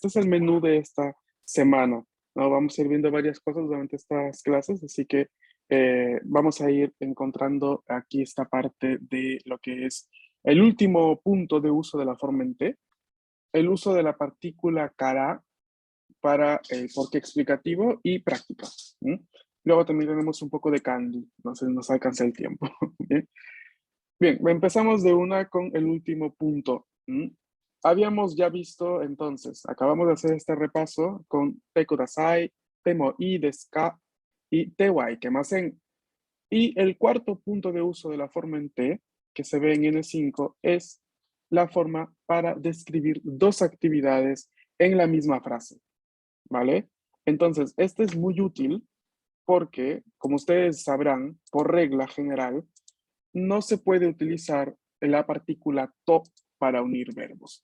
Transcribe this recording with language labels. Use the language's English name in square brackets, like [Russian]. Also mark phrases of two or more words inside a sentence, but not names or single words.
[Spanish] Este es el menú de esta semana, ¿no? Vamos a ir viendo varias cosas durante estas clases, así que vamos a ir encontrando aquí esta parte de lo que es el último punto de uso de la forma en T, el uso de la partícula cara para porque explicativo y práctica. ¿Sí? Luego también tenemos un poco de candy, no se nos alcanza el tiempo. ¿Bien? Bien, empezamos de una con el último punto. Habíamos ya visto entonces, acabamos de hacer este repaso con [Japanese] てください, てもいですか [Spanish] y [Japanese] てはいけません. [Spanish] Y el cuarto punto de uso de la forma en T, que se ve en N5, es la forma para describir dos actividades en la misma frase, ¿vale? Entonces, este es muy útil porque, como ustedes sabrán, por regla general, no se puede utilizar la partícula to para unir verbos.